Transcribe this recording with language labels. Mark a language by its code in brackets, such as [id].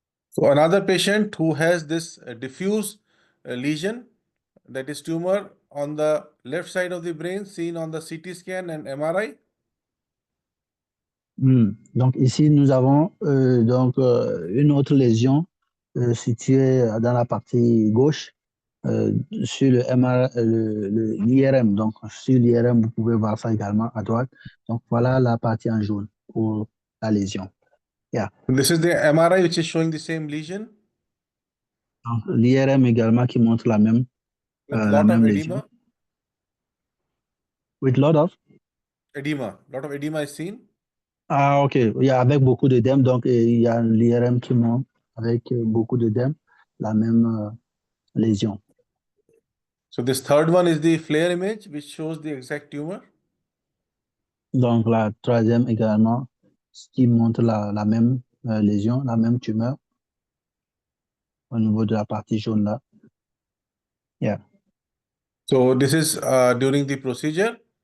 [en] So another patient who has this diffuse lesion, that is tumor on the left side of the brain, seen on the CT scan and MRI. [fr] Donc ici, nous avons une autre lésion située dans la partie gauche sur le l'IRM. Donc sur l'IRM, vous pouvez voir ça également à droite. Donc voilà la partie en jaune pour la lésion. [en] Yeah. This is the MRI which is showing the same lesion. [fr] Donc l'IRM également qui montre la même [en] with lot of [fr] lésion. [en] edema. With lot of edema is seen. Ah, ok. [fr] Il y a avec beaucoup d'œdème, donc il y a l'IRM qui monte avec beaucoup d'œdème, la même lésion. [en] So this third one is the FLAIR image, which shows the exact tumor. [fr] Donc la troisième également, qui montre la même lésion, la même tumeur au niveau de la partie jaune là. [en] Yeah. So this is during the procedure.